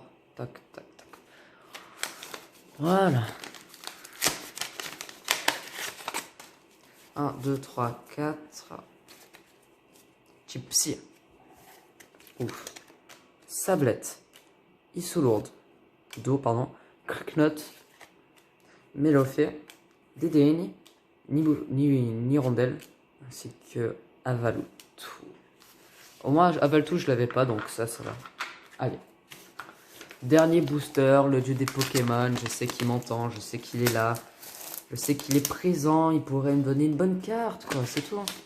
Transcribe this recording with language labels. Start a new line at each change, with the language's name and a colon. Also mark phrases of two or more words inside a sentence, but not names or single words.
French: Tac. Voilà. 1, 2, 3, 4. Type Psy. Ouf. Sablette. Isoulourde. Pardon. Cracknot. Mélofée. Dédéine. Nirondelle. Ainsi que Avaloutou. Au moins, Avaloutou, je l'avais pas, donc ça va. Allez. Dernier booster, le dieu des Pokémon. Je sais qu'il m'entend, je sais qu'il est là. Je sais qu'il est présent, il pourrait me donner une bonne carte, quoi, c'est tout.